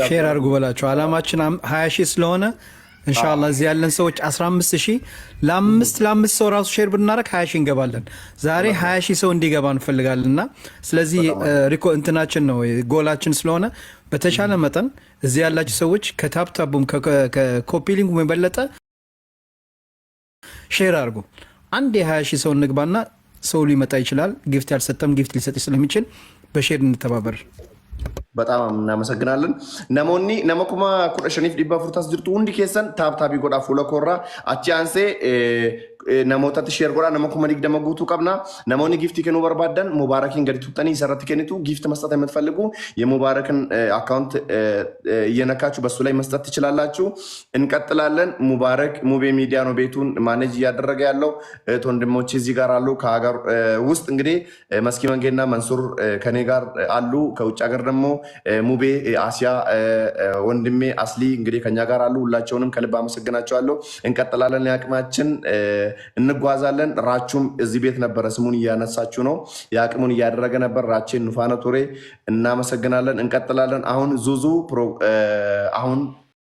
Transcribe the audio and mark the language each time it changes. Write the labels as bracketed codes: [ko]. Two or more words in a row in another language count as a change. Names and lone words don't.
[am] ሼር አድርጉ በላቸው። አላማችን 20 ሺህ ስለሆነ ኢንሻአላህ እዚህ ያለን ሰዎች 15 ሺህ ለአምስት ሰው ራሱ ሼር ብናረግ 20 ሺህ እንገባለን። ዛሬ 20 ሺህ ሰው እንዲገባ እንፈልጋለንና ስለዚህ እንትናችን ነው ጎላችን ስለሆነ በተሻለ መጠን እዚህ ያላችሁ ሰዎች ከታፕታቡም ከኮፒ ሊንኩም የበለጠ ሼር አድርጉ። አንድ የ20 ሺህ ሰው እንግባና ሰው ሊመጣ ይችላል። ጊፍት ያልሰጠም ጊፍት ሊሰጥ ስለሚችል በሼር እንተባበር። በጣም እናመሰግናለን። [om] Namoonni nama kumaa kurashiinif dhiba fortaas jirtu hundi keessan taptaabii godhaa fuula koraa achii anse namootatti sheer godhaa nama 20 guutuu qabna. Namoonni giiftii kennuu barbaadan mubaarakiin gadi tuqxanii isarratti kennitu giiftii [am] መስጠት የምትፈልጉ የሙባረክን አካውንት እየነካችሁ በሱ ላይ መስጠት ትችላላችሁ። እንቀጥላለን። ሙባረክ ሙቤ ሚዲያ ነው ቤቱን ማኔጅ እያደረገ ያለው። ወንድሞቼ እዚህ ጋር አሉ። ከሀገር ውስጥ እንግዲህ መስኪ መንጌና መንሱር ከኔ ጋር አሉ። ከውጭ ሀገር ደግሞ ሙቤ አሲያ ወንድሜ አስሊ እንግዲህ ከኛ ጋር አሉ። ሁላቸውንም ከልብ አመሰግናቸዋለሁ። እንቀጥላለን። ያቅማችን እንጓዛለን። ራቹም እዚህ ቤት ነበረ፣ ስሙን እያነሳችሁ ነው። ያቅሙን እያደረገ ነበር። ራቼን ኑፋነ ቱሬ እናመሰግናለን። እንቀጥላለን። አሁን ዙዙ አሁን